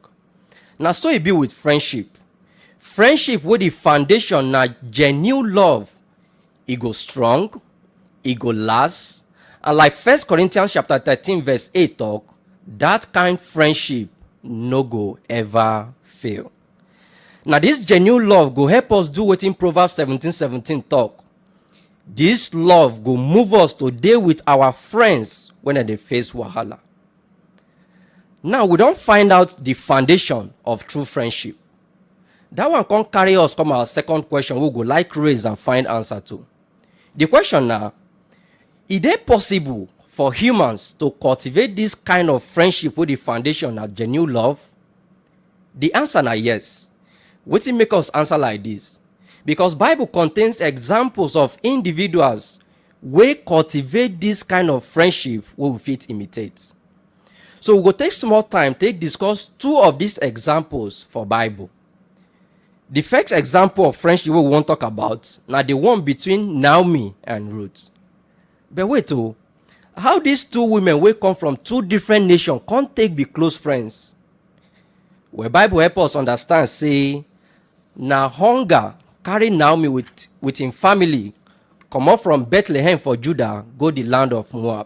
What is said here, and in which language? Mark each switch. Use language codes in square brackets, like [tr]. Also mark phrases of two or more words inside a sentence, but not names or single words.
[pcm] Now so e be with friendship. Friendship wey the foundation na genuine love, e go strong, e go last, and like 1 Corinthians chapter 13 verse 8 talk, that kind friendship no go ever fail. Now this genuine love go help us do wetin Proverbs 17:17 talk. This love go move us to dey with our friends when they face wahala. Now we don find out the foundation of true friendship. That one come carry us come our second question we go like raise and find answer to. The question na, is it possible for humans to cultivate this kind of friendship with the foundation na genuine love? The answer na yes. Wetin make us answer like this? Because Bible contains examples of individuals wey cultivate this kind of friendship wey we fit imitate. So we go take small time take discuss 2 of these examples for Bible. The first example of friendship wey we wan talk about na the one between Naomi and Ruth. But wait how these 2 women wey come from 2 different nations come take be close friends? Well, Bible help us understand say na hunger carry Naomi with him family comot from Bethlehem for Judah go the land of Moab.